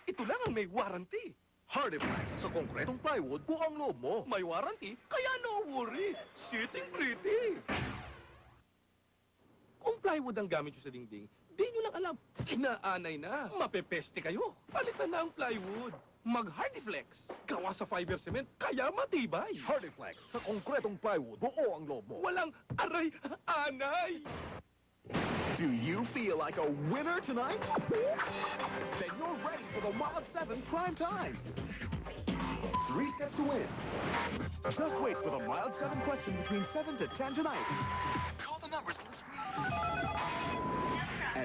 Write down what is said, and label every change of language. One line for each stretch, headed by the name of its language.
Filipino: Ito lang ang may warranty. Hardiflex, sa konkretong plywood, buong loob mo. May warranty, kaya
English: no worry. Sitting pretty.
Filipino: Kung plywood ang gamit nyo sa dingding, di nyo lang alam. Inaanay na. Mapepeste kayo. Palitan na ang plywood. Mag-Hardiflex. Gawa sa fiber cement, kaya matibay. Hardiflex, sa konkretong plywood, buo ang loob mo. Walang aray, anay.
English: Do you feel like a winner tonight? Then you're ready for the Wild 7 prime time. 3 steps to win. Just wait for the Wild 7 question between 7 to 10 tonight. Call the numbers on the screen.